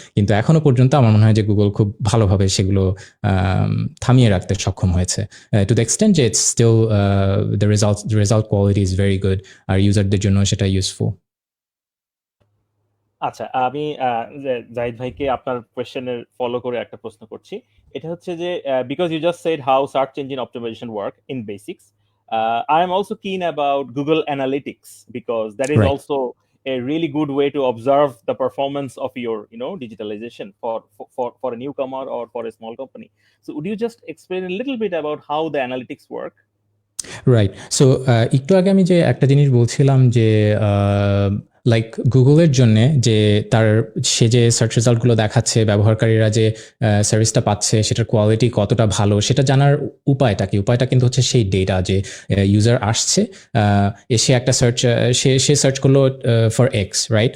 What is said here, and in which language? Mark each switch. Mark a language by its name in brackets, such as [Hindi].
[Bangla] কিন্তু এখনো পর্যন্ত আমার মনে হয় যে গুগল খুব ভালোভাবে সেগুলো থামিয়ে রাখতে সক্ষম হয়েছে, [English] to the extent যে it's still the result quality is very good, [Bangla] আর ইউজারদের জন্য সেটা ইউজফুল। আচ্ছা, আমি জাহিদ ভাইকে আপনার কোয়েশ্চেনের ফলো করে একটা প্রশ্ন করছি। এটা হচ্ছে যে [English] Because you just said how search engine optimization work in basics, I am also keen about Google Analytics because that is Right. also a really good way to observe the performance of your digitalization for a newcomer or for a small company. So would you just explain a little bit about how the analytics work? Right. [Bangla] So একটু আগে আমি যে একটা জিনিস বলছিলাম যে like গুগলের জন্যে যে সে যে সার্চ রেজাল্টগুলো দেখাচ্ছে, ব্যবহারকারীরা যে সার্ভিসটা পাচ্ছে সেটার কোয়ালিটি কতটা ভালো সেটা জানার উপায়টা কি? উপায়টা কিন্তু হচ্ছে সেই ডেটা, যে ইউজার আসছে, এসে একটা সে সার্চ করলো ফর এক্স, রাইট?